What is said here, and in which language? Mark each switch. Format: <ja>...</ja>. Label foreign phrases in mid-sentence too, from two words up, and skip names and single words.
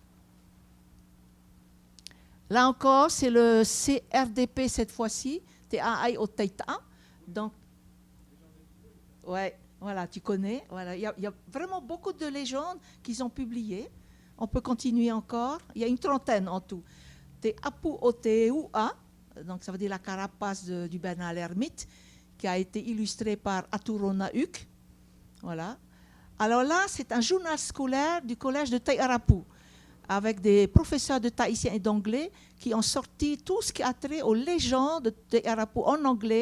<fr>Là encore, c'est le CRDP cette fois-ci, Te-Aai o Teita. Donc, ouais, voilà, tu connais. Voilà. Il y a vraiment beaucoup de légendes qu'ils ont publiées. On peut continuer encore. Il y a une trentaine en tout. Te-Apu o Te-Ua, donc ça veut dire la carapace du Bernard l'ermite, qui a été illustré par Aturo Nauk. Voilà. Alors là, c'est un journal scolaire du collège de Taiarapu, avec des professeurs de tahitien et d'anglais qui ont sorti tout ce qui a trait aux légendes de Taiarapu en anglais.</fr>